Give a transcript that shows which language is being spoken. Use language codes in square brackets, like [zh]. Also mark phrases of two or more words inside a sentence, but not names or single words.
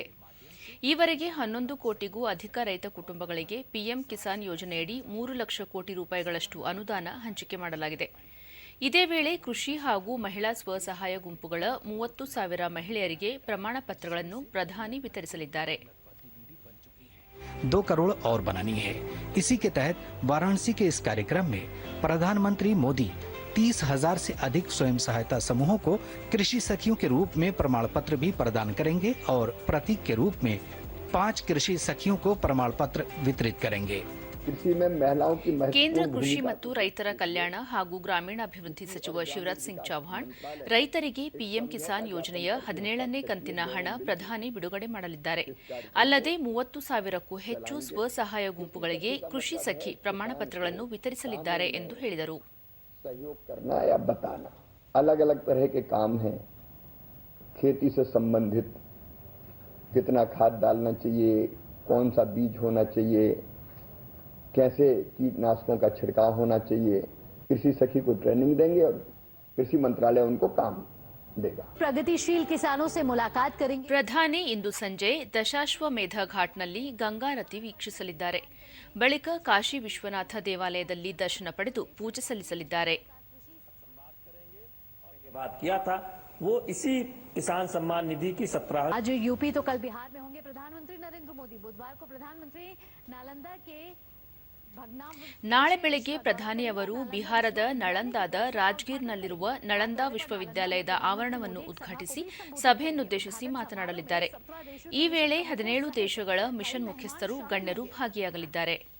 [kn] ಈವರೆಗೆ 11 ಕೋಟಿಗೂ ಅಧಿಕ ರೈತ ಕುಟುಂಬಗಳಿಗೆ ಪಿಎಂ ಕಿಸಾನ್ ಯೋಜನೆಯಡಿ 3 ಲಕ್ಷ ಕೋಟಿ ರೂಪಾಯಿಗಳಷ್ಟು ಅನುದಾನ ಹಂಚಿಕೆ ಮಾಡಲಾಗಿದೆ. ಇದೇ ವೇಳೆ ಕೃಷಿ ಹಾಗೂ ಮಹಿಳಾ ಸ್ವಸಹಾಯ ಗುಂಪುಗಳ 30,000 ಮಹಿಳೆಯರಿಗೆ ಪ್ರಮಾಣ ಪತ್ರಗಳನ್ನು ಪ್ರಧಾನಿ ವಿತರಿಸಲಿದ್ದಾರೆ. [hi] 2 करोड़ और बनानी है। इसी के तहत वाराणसी के इस कार्यक्रम में प्रधानमंत्री मोदी 30,000 से अधिक स्वयं सहायता समूहों को कृषि सखियों के रूप में प्रमाण पत्र भी प्रदान करेंगे और प्रतीक के रूप में 5 कृषि सखियों को प्रमाण पत्र वितरित करेंगे. कृषि में महिलाओं की [kn] ಕೇಂದ್ರ ಕೃಷಿ ಮತ್ತು ರೈತರ ಕಲ್ಯಾಣ ಹಾಗೂ ಗ್ರಾಮೀಣಾಭಿವೃದ್ಧಿ ಸಚಿವ ಶಿವರಾಜ್ ಸಿಂಗ್ ಚೌಹಾಣ್ ರೈತರಿಗೆ ಪಿಎಂ ಕಿಸಾನ್ ಯೋಜನೆಯ 17ನೇ ಕಂತಿನ ಹಣ ಪ್ರಧಾನಿ ಬಿಡುಗಡೆ ಮಾಡಲಿದ್ದಾರೆ. ಅಲ್ಲದೆ 30,000ಕ್ಕೂ ಹೆಚ್ಚು ಸ್ವಸಹಾಯ ಗುಂಪುಗಳಿಗೆ ಕೃಷಿ ಸಖಿ ಪ್ರಮಾಣ ಪತ್ರಗಳನ್ನು ವಿತರಿಸಲಿದ್ದಾರೆ ಎಂದು ಹೇಳಿದರು. [hi] सहयोग करना या बताना, अलग अलग तरह के काम हैं. खेती से संबंधित कितना खाद डालना चाहिए, कौन सा बीज होना चाहिए, कैसे कीटनाशकों का छिड़काव होना चाहिए, कृषि सखी को ट्रेनिंग देंगे और कृषि मंत्रालय उनको काम देगा. प्रगतिशील किसानों से मुलाकात करेंगे. [kn] ಪ್ರಧಾನಿ ಇಂದು ಸಂಜೆ ದಶಾಶ್ವಮೇಧ ಘಾಟ್ನಲ್ಲಿ ಗಂಗಾರತಿ ವೀಕ್ಷಿಸಲಿದ್ದಾರೆ. ಬಳಿಕ ಕಾಶಿ ವಿಶ್ವನಾಥ ದೇವಾಲಯದಲ್ಲಿ ದರ್ಶನ ಪಡೆದು ಪೂಜೆ ಸಲ್ಲಿಸಲಿದ್ದಾರೆ. [hi] वो इसी किसान सम्मान निधि की 17 आज यूपी तो कल बिहार में होंगे प्रधानमंत्री नरेंद्र मोदी. बुधवार को प्रधानमंत्री नालंदा के [kn] ನಾಳೆ ಬೆಳಗ್ಗೆ ಪ್ರಧಾನಿ ಅವರು ಬಿಹಾರದ ನಳಂದಾದ ರಾಜ್ಗೀರ್ನಲ್ಲಿರುವ ನಳಂದಾ ವಿಶ್ವವಿದ್ಯಾಲಯದ ಆವರಣವನ್ನು ಉದ್ಘಾಟಿಸಿ ಸಭೆಯನ್ನುದ್ದೇಶಿಸಿ ಮಾತನಾಡಲಿದ್ದಾರೆ. ಈ ವೇಳೆ 17 ದೇಶಗಳ ಮಿಷನ್ ಮುಖ್ಯಸ್ಥರು ಗಣ್ಯರು ಭಾಗಿಯಾಗಲಿದ್ದಾರೆ.